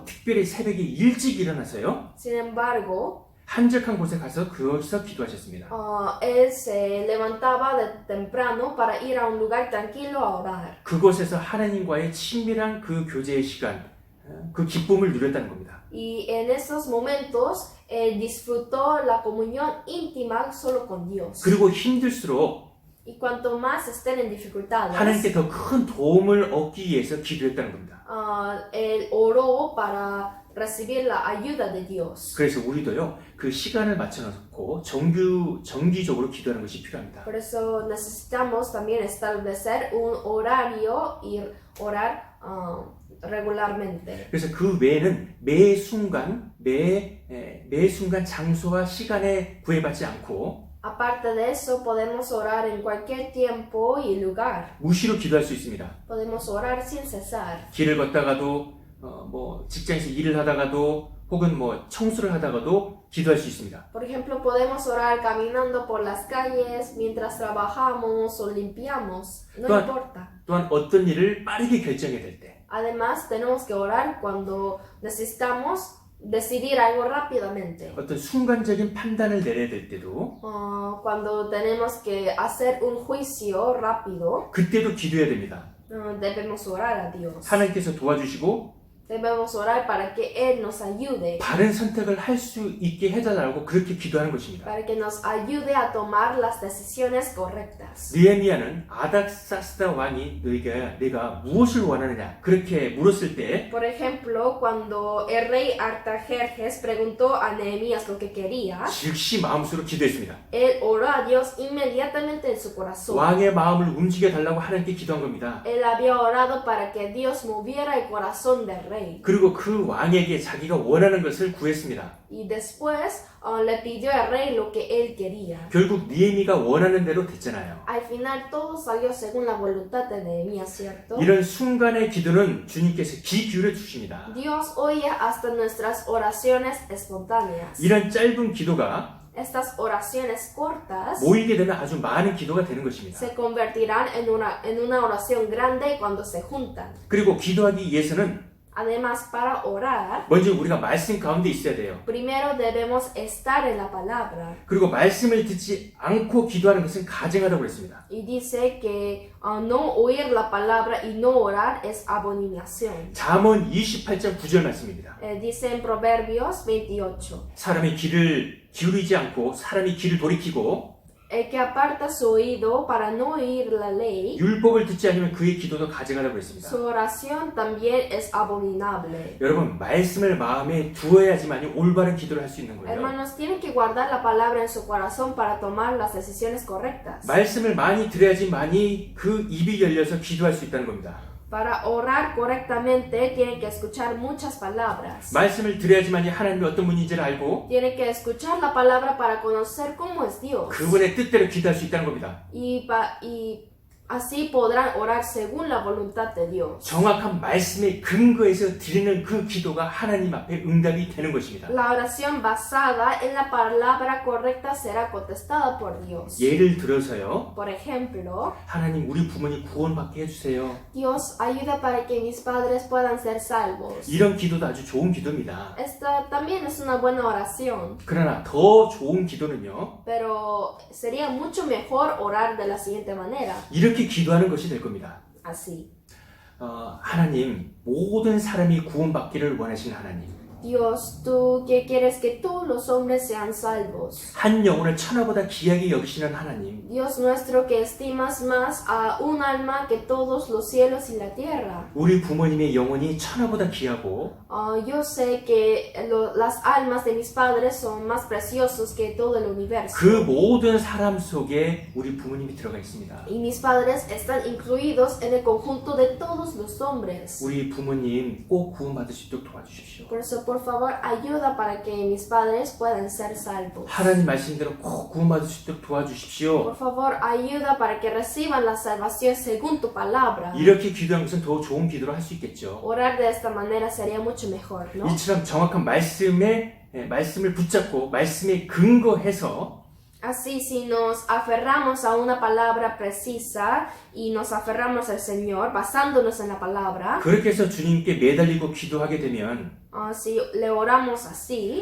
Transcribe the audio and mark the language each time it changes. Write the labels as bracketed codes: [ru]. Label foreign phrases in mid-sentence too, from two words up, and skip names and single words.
[ko] 특별히 새벽에 일찍 일어나서요. [es] Sin embargo, [ko] 한적한 곳에 가서 거기서 기도하셨습니다. [es] él se levantaba de temprano para ir a un lugar tranquilo a orar. [ko] 그곳에서 하나님과의 친밀한 그 교제의 시간, 그 기쁨을 누렸다는 겁니다. [es] Y en esos momentos él disfrutó la comunión íntima solo con Dios. [ko] 그리고 힘들수록 [es] Y cuanto más estén en dificultades, [ko] 하나님께 더 큰 도움을 얻기 위해서 기도했다는 겁니다. [es] él oró para recibir la ayuda de Dios. [ko] 그래서 우리도요 그 시간을 맞춰놓고 정기적으로 기도하는 것이 필요합니다. [es] Por eso necesitamos también establecer un horario y orar regularmente. [ko] 그래서 그 외에는 매 순간 장소와 시간에 구애받지 않고 [es] Aparte de eso, podemos orar en cualquier tiempo y lugar. [ko] 무시로 기도할 수 있습니다. [es] Podemos orar sin cesar. [ko] 길을 걷다가도 뭐 직장에서 일을 하다가도 혹은 뭐 청소를 하다가도 기도할 수 있습니다. [es] Por ejemplo, podemos orar caminando por las calles mientras trabajamos o limpiamos. No Claro. importa. [ko] 또한 어떤 일을 빠르게 결정해야 될 때, [es] Además, tenemos que orar cuando necesitamos decidir algo rápidamente. [ko] 어떤 순간적인 판단을 내려야 될 때도 [es] Cuando tenemos que hacer un juicio rápido, [ko] 그때도 기도해야 됩니다. [es] debemos orar a Dios. [ko] 하나님께서 도와주시고 [es] Debemos orar para que Él nos ayude, [ko] 바른 선택을 할 수 있게 해달라고 그렇게 기도하는 것입니다. [es] para que nos ayude a tomar las decisiones correctas. [ko] 느헤미야는 아닥사스다 왕이 내가 무엇을 원하느냐 그렇게 물었을 때 [es] Por ejemplo, cuando el rey Artajerjes preguntó a Nehemías lo que quería, [ko] 즉시 마음속으로 기도했습니다. [es] él oró a Dios inmediatamente en su corazón. [ko] 왕의 마음을 움직여 달라고 하나님께 기도한 겁니다. [es] Él había orado para que Dios moviera el corazón del rey. [ko] 그리고 그 왕에게 자기가 원하는 것을 구했습니다. [es] Y después le pidió al rey lo que él quería. [ko] 결국 느헤미가 원하는 대로 됐잖아요. [es] Al final todo salió según la voluntad de Nehemías, ¿cierto? [ko] 이런 순간의 기도는 주님께서 귀 기울여 주십니다. [es] Dios oye hasta nuestras oraciones espontáneas. [ko] 이런 짧은 기도가 [es] Estas oraciones cortas [ko] 모이게 되면 아주 많은 기도가 되는 것입니다. [es] se convertirán en una oración grande cuando se juntan. [ko] 그리고 기도하기 위해서는 [es] Además, para orar, [ko] 먼저 우리가 말씀 가운데 있어야 돼요. [es] primero debemos estar en la palabra. [ko] 그리고 말씀을 듣지 않고 기도하는 것은 가증하다고 그랬습니다. [es] Y dice que no oír la palabra y no orar es abominación. [ko] 잠언 28장 9절 말씀입니다. [es] Dice en Proverbios 28. [ko] 사람이 귀를 기울이지 않고 사람이 귀를 돌이키고 [es] El que aparta su oído para no oír la ley, [ko] 율법을 듣지 않으면 그의 기도도 가증하다고 그랬습니다. [es] su oración también es abominable. [ko] 여러분, 말씀을 마음에 두어야지만이 올바른 기도를 할 수 있는 거예요. [es] Hermanos, tienen que guardar la palabra en su corazón para tomar las decisiones correctas. [ko] 말씀을 많이 들어야지만이 그 입이 열려서 기도할 수 있다는 겁니다. [es] Para orar correctamente, tienen que escuchar muchas palabras. [ko] 말씀을 들어야지만이 하나님이 어떤 분인지를 알고 [es] Tienen que escuchar la palabra para conocer cómo es Dios. [ko] 그분의 뜻대로 기도할 수 있다는 겁니다. [es] Y así podrán orar según la voluntad de Dios. [ko] 정확한 말씀의 근거에서 드리는 그 기도가 하나님 앞에 응답이 되는 것입니다. [es] La oración basada en la palabra correcta será contestada por Dios. [ko] 예를 들어서요. [es] Por ejemplo, [ko] 하나님 우리 부모님 구원받게 해주세요. [es] Dios ayuda para que mis padres puedan ser salvos. [ko] 이런 기도도 아주 좋은 기도입니다. [es] Esta también es una buena oración, [ko] 그러나 더 좋은 기도는요. [es] pero sería mucho mejor orar de la siguiente manera. [ko] 이렇게 기도하는 것이 될 겁니다. [es] Así. [ko] 하나님 모든 사람이 구원받기를 원하시는 하나님. [es] Dios, tú que quieres que todos los hombres sean salvos. [ko] 한 영혼을 천하보다 귀하게 여기시는 하나님. [es] Dios nuestro que estimas más a un alma que todos los cielos y la tierra. [ko] 우리 부모님의 영혼이 천하보다 귀하고 [es] Yo sé que las almas de mis padres son más preciosos que todo el universo. [ko] 그 모든 사람 속에 우리 부모님이 들어가 있습니다. [es] Y mis padres están incluidos en el conjunto de todos los hombres. [ko] 우리 부모님 꼭 구원받을 수 있도록 도와주십시오. [es] Por eso, por favor, ayuda para que mis padres puedan ser salvos. [ko] 하나님 말씀대로 꼭 구원받을 수 있도록 도와주십시오. [es] Por favor, ayuda para que reciban la salvación según tu palabra. [ko] 이렇게 기도하는 것은 더 좋은 기도를 할 수 있겠죠. [es] Orar de esta manera sería mucho mejor, ¿no? [ko] 이처럼 정확한 말씀을 붙잡고 말씀에 근거해서 [es] Así, si nos aferramos a una palabra precisa y nos aferramos al Señor basándonos en la palabra, [ko] 그렇게 해서 주님께 매달리고 기도하게 되면 [es] si le oramos así,